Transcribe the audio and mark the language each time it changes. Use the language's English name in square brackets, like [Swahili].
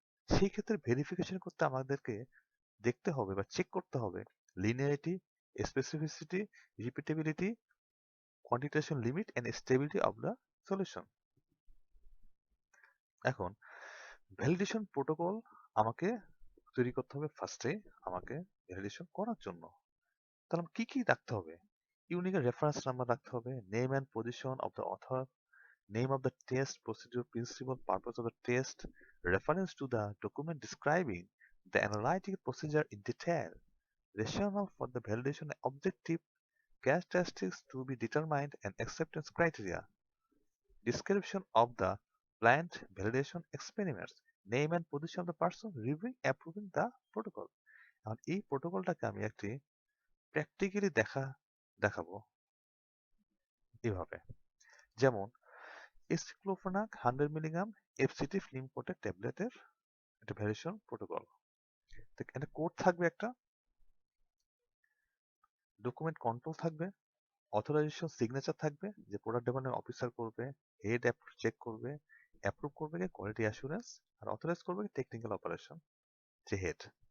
[Bangla] সেই ক্ষেত্রে ভেরিফিকেশন করতে আমাদেরকে দেখতে হবে বা চেক করতে হবে linearity, specificity, রিপিটেবিলিটি, কোয়ান্টিটেশন limit and stability of the solution. এখন ভ্যালিডেশন প্রোটোকল আমাকে তৈরি করতে হবে ফার্স্টে আমাকে ভ্যালিডেশন করার জন্য। তাহলে কি কি রাখতে হবে? [English] unique reference number [Bangla] রাখতে হবে, [English] Name and position of the author, name of the test, procedure, principle, purpose of the test, reference to the document describing the analytical procedure in detail, rationale for the validation, objective characteristics to be determined, and acceptance criteria, description of the planned validation experiments, name and position of the person reviewing, approving the protocol. [Bangla] এখন এই প্রোটোকলটাকে আমি একটি practically দেখাবো এভাবে। যেমন aceclofenac 100 milligram এফসিটি film coated ট্যাবলেটের একটা validation protocol. একটা কোড থাকবে, একটা ডকুমেন্ট কন্ট্রোল থাকবে, অথরাইজেশন সিগনেচার থাকবে যে প্রোডাক্ট ডেভেলপমেন্ট অফিসার করবে, হেড চেক করবে, অ্যাপ্রুভ করবে কোয়ালিটি অ্যাসুরেন্স, আর অথরাইজ করবে টেকনিক্যাল অপারেশন যে হেড।